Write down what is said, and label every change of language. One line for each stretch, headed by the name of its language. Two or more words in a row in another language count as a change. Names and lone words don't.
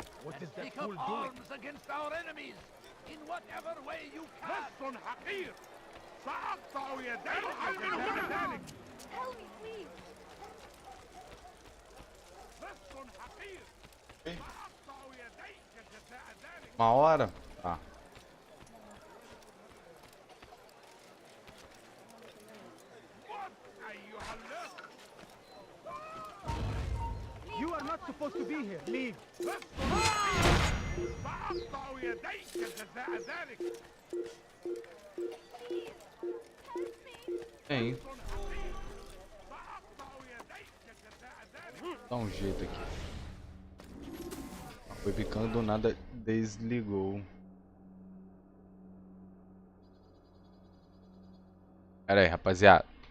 English: Take up arms against our enemies in whatever way you can.
Arabic: حقير سأقطع يديك جزاء ذلك.
English: Help me, please.
Arabic: حقير سأقطع يديك جزاء ذلك.
Portuguese: Uma hora? Tá.
Arabic: أيها اللص.
English: You are not supposed to be here. Leave.
Arabic: سأقطع يديك جزاء ذلك.
Portuguese: Tem. Dá um jeito aqui. Foi picando do nada, desligou. Pera aí, rapaziada.